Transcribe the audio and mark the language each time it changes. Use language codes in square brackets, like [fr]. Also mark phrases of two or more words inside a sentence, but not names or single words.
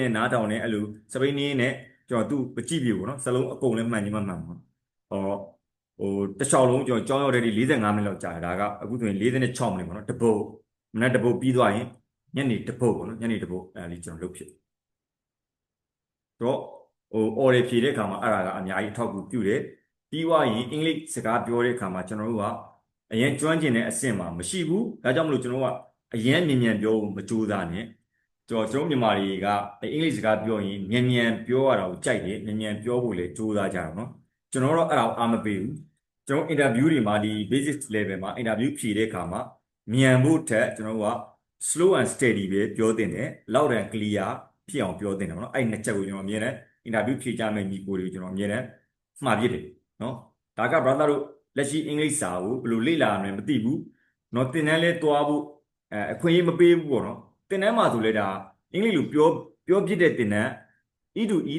[my] နဲ့နားထောင်နေအဲ့လိုစပိန်နည်းနဲ့ကျွန်တော်သူ့မကြည့်ပြဘူးပေါ့နော်စလုံးအကုန်လည်းမှန်ကြီးမှန်ပါတစ်ချောင်းလုံးကျွန်တော်ကျောင်းရောက်တဲ့ဒီ45မိနစ်လောက်ကြာတယ်ဒါကအခုဆိုရင်46မိနစ်ပေါ့နော်တစ်ပုတ်မနေ့တစ်ပုတ်ပြီးသွားရင်ညနေတစ်ပုတ်ပေါ့နော်ညနေတစ်ပုတ်အဲ့လေးကျွန်တော်လုပ်ဖြစ်တော့အော်ရဖြေတဲ့အခါမှာအဲ့ဒါကအများကြီးအထောက်အကူပြုတယ်ပြီးွားရင်အင်္ဂလိပ်စကားပြောတဲ့အခါမှာကျွန်တော်တို့ကအရင်ကျွမ်းကျင်တဲ့အဆင့်မှာမရှိဘူးဒါကြောင့်မလို့ကျွန်တော်ကအရင်မြန်ပြောမကြိုးစားနဲ့ ကျွန်တော်မြန်မာတွေကအင်္ဂလိပ်စကားပြောရင်မြန်မြန်ပြောရတာကိုကြိုက်တယ်မြန်မြန်ပြောဖို့လည်းကြိုးစားကြတာနော်ကျွန်တော်တော့အဲ့ဒါကိုအားမပေးဘူးကျွန်တော် interview တွေမှာဒီ [en] basic level [my] မှာ interview ဖြေတဲ့အခါမှာမြန်ဖို့ထက်ကျွန်တော်က [en] slow and steady [my] ပဲပြောတင်တယ် [en] loud and clear [my] ဖြစ်အောင်ပြောတင်တယ်နော်အဲ့နှစ်ချက်ကိုကျွန်တော်အမြဲတမ်း interview ဖြေကြမယ့်ညီကိုတွေကိုကျွန်တော်အမြဲတမ်းမှားပြစ်တယ်နော်ဒါက brother တို့လက်ရှိအင်္ဂလိပ်စာကိုဘယ်လိုလေ့လာရမလဲမသိဘူးနော်သင်တန်းလဲတွားဖို့အခွင့်အရေးမပေးဘူးပေါ့နော်သင်တန်းမှာဆိုလဲဒါအင်္ဂလိပ်လိုပြောပြတဲ့သင်တန်း E to E